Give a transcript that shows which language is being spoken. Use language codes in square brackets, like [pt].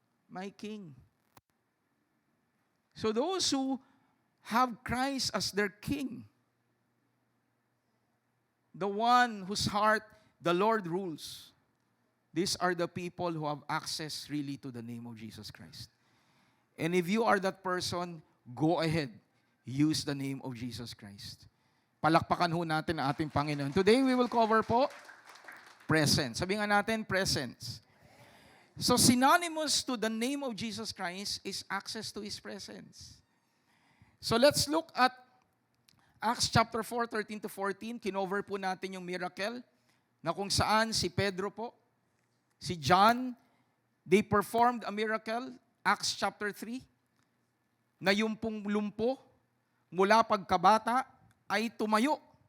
[en] My King. So those who have Christ as their King, the one whose heart the Lord rules, these are the people who have access really to the name of Jesus Christ. And if you are that person, go ahead, use the name of Jesus Christ. [tl] Palakpakan ho natin ang ating Panginoon. [en] Today we will cover po presence. [tl] Sabi nga natin, [en] presence. So synonymous to the name of Jesus Christ is access to His presence. So let's look at Acts chapter 4, 13 to 14. [tl] Kinover po natin yung miracle na kung saan si Pedro po, si John, [en] they performed a miracle, [tl] Acts chapter 3, na yung pong lumpo mula pagkabata ay tumayo.